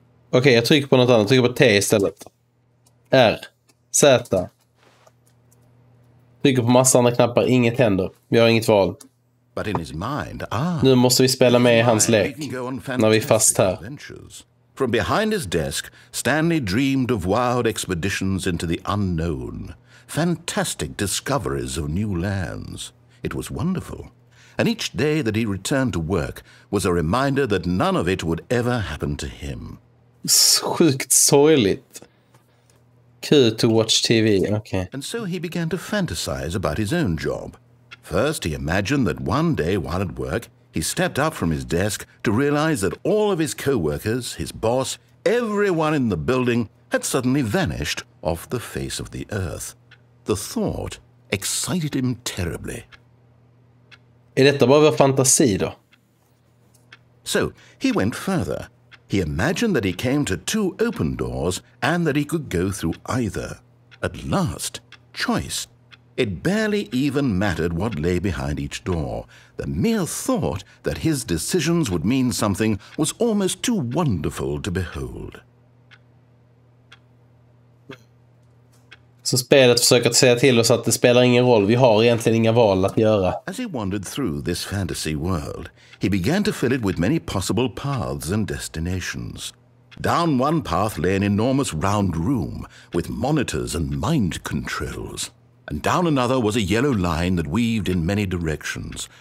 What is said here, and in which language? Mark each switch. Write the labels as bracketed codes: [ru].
[sv] Okej, jag trycker på något annat. Jag trycker på T istället. R. Z. Trycker på massa andra knappar. Inget händer. Vi har inget val. [en] But in his mind, [sv] Nu måste vi spela med i hans lek. När vi är fast här. [en] From behind his desk, Stanley dreamed of wild expeditions into the unknown, fantastic discoveries of new lands. It was wonderful. And each day that he returned to work was a reminder that none of it would ever happen to him. [sv] Sjukt sorgligt. Kul [en] to watch TV, okay. And so he began to fantasize about his own job. First, he imagined that one day while at work, he stepped up from his desk to realize that all of his co-workers, his boss, everyone in the building had suddenly vanished off the face of the earth. The thought excited him terribly. [sv] Är detta bara vår fantasi då? [en] So he went further. He imagined that he came to two open doors and that he could go through either. At last, choice. It barely even mattered what lay behind each door. The mere thought that his decisions would mean something was almost too wonderful to behold. [sv] Så spelet försöker att säga till oss att det spelar ingen roll. Vi har egentligen inga val att göra. [en] As he wandered through this fantasy world, he began to fill it with many possible paths and destinations. Down one path lay an enormous round room with monitors and mind controls. And down another was a yellow line that weaved in many directions.